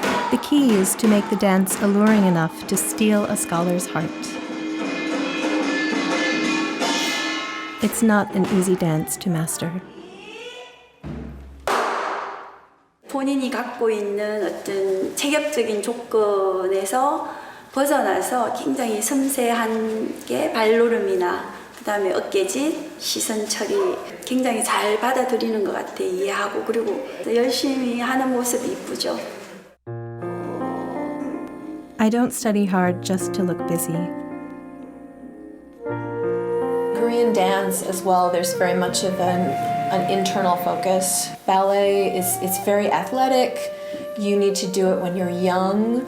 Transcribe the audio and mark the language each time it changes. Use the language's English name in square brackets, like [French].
[English] The key is to make the dance alluring enough to steal a scholar's heart. It's not an easy dance to master. [Korean] 본인이 갖고 있는 어떤 체격적인 조건에서 벗어나서 굉장히 섬세한 게 발노름이나 그다음에 어깨짓, 시선 처리 굉장히 잘 받아들이는 것 같아. 이해하고 그리고 열심히 하는 모습이 이쁘죠. [English] I don't study hard just to look busy. Korean dance as well, there's very much of an internal focus. Ballet it's very athletic. You need to do it when you're young.